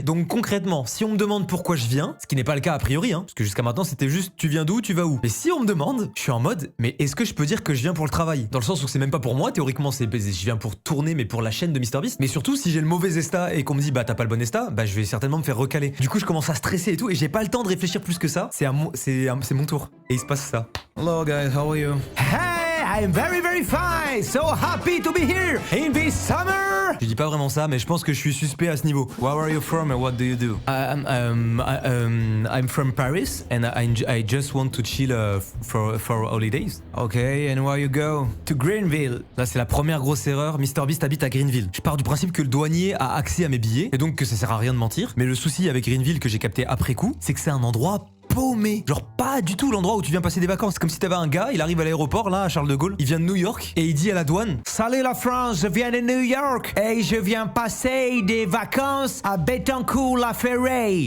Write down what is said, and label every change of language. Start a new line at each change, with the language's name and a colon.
French: Donc concrètement, si on me demande pourquoi je viens, ce qui n'est pas le cas a priori, hein, parce que jusqu'à maintenant c'était juste tu viens d'où, tu vas où. Mais si on me demande, je suis en mode mais est-ce que je peux dire que je viens pour le travail? Dans le sens où c'est même pas pour moi, théoriquement je viens pour tourner mais pour la chaîne de MrBeast. Mais surtout si j'ai le mauvais ESTA et qu'on me dit bah t'as pas le bon ESTA, bah je vais certainement me faire recaler. Du coup je commence à stresser et tout et j'ai pas le temps de réfléchir plus que ça. C'est mon tour. Et il se passe ça.
English: Hello guys, how are you? Hey! I'm very very fine, so happy to be here in this summer.
French: Je dis pas vraiment ça, mais je pense que je suis suspect à ce niveau.
English: Where are you from and what do you do? I'm from Paris and I just want to chill for holidays. Okay, and where you go? To Greenville.
French: Là, c'est la première grosse erreur. MrBeast habite à Greenville. Je pars du principe que le douanier a accès à mes billets et donc que ça sert à rien de mentir. Mais le souci avec Greenville que j'ai capté après coup, c'est que c'est un endroit paumé. Genre pas du tout l'endroit où tu viens passer des vacances. C'est comme si t'avais un gars, il arrive à l'aéroport là à Charles de Gaulle, il vient de New York et il dit à la douane salut la France, je viens de New York et je viens passer des vacances à Bettencourt-la-Ferraille.